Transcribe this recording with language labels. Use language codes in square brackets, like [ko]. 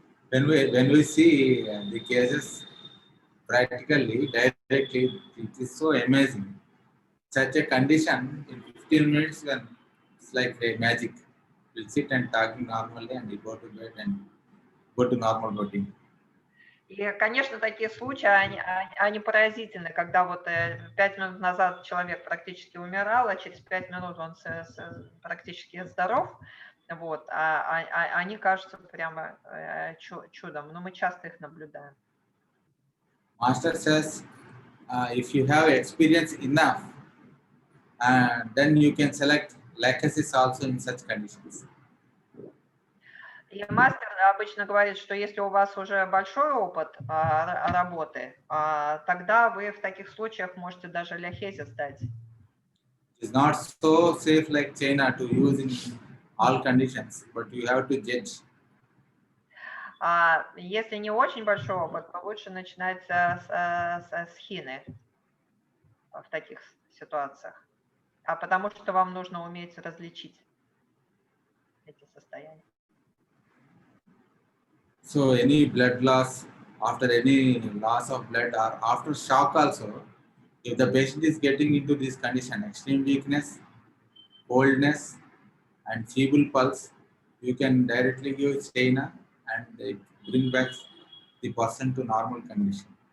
[en] When we see the cases practically, directly, it is so amazing. Such a condition in 15 minutes, when it's like a magic. We'll sit and talking normally, and we go to bed and go to normal routine. [ru] И, конечно, такие случаи, они поразительны, когда вот 5 минут назад человек практически умирал, а через 5 минут он практически здоров, вот, они кажутся прямо чудом, но мы часто их наблюдаем. [en] Master says, if you have experience enough, then you can select lachesis also in such conditions. [ru] И мастер обычно говорит, что если у вас уже большой опыт работы, тогда вы в таких случаях можете даже ляхезис дать. [en] It's not so safe like China to use in all conditions, but you have to judge. [ru] Если не очень большой опыт, то лучше начинать с хины в таких ситуациях, потому что вам нужно уметь различить эти состояния. [en] So any blood loss, after any loss of blood or after shock also, if the patient is getting into this condition, extreme weakness, coldness, and feeble pulse, you can directly give China and bring back the person to normal condition.